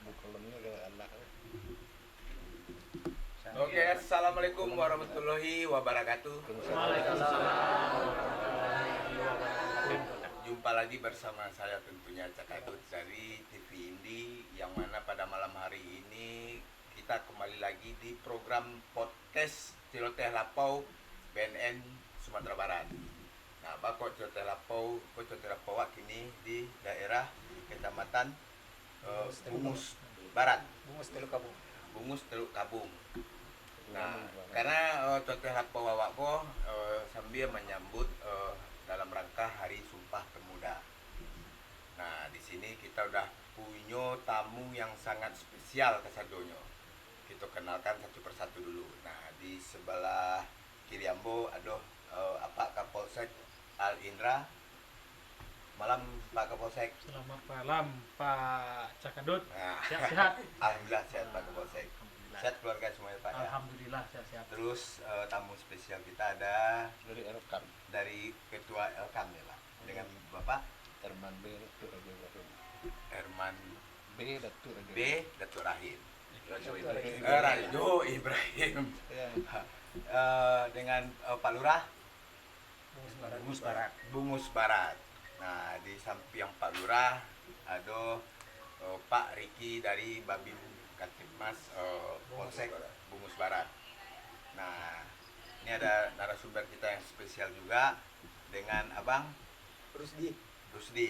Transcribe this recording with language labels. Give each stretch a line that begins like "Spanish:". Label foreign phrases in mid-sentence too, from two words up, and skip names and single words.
Arabic: Oke, assalamualaikum warahmatullahi wabarakatuh.
Indonesian: Jumpa lagi bersama saya tentunya Cakadut dari TV Indi, yang mana pada malam hari ini kita kembali lagi di program podcast Celoteh Lapau BNN Sumatera Barat. Nah, Bakok Celoteh Lapau kini di daerah Kecamatan Bungus Barat, Bungus Teluk Kabung. Nah, karena Celoteh Lapau awak ko sambil menyambut dalam rangka Hari Sumpah Pemuda. Nah, di sini kita udah punya tamu yang sangat spesial kesadonyo. Kita kenalkan satu persatu dulu. Nah, di sebelah kiri ambo ada Pak Kapolsek Al Indra. Malam Pak Kapolsek. Selamat malam Pak Cakadut. Nah, Sehat-sehat. Alhamdulillah sehat Pak Kapolsek. Sehat keluarga semuanya Pak ya. Alhamdulillah sehat-sehat. Terus tamu spesial kita ada dari Elkam, dari Ketua Elkam ya Pak, dengan Bapak Herman B. Datuk Raja Ibrahim. Herman B. Datuk Raja B. Datuk Rahim. Rajo Ibrahim. Rajo Ibrahim. Ya. Dengan Pak Lurah Bungus Barat. Bungus Barat. Nah, di samping Pak Lurah ada Pak Riki dari Babin Kantipmas Polsek Bungus Barat. Nah, ini ada narasumber kita yang spesial juga dengan Abang Rusdi.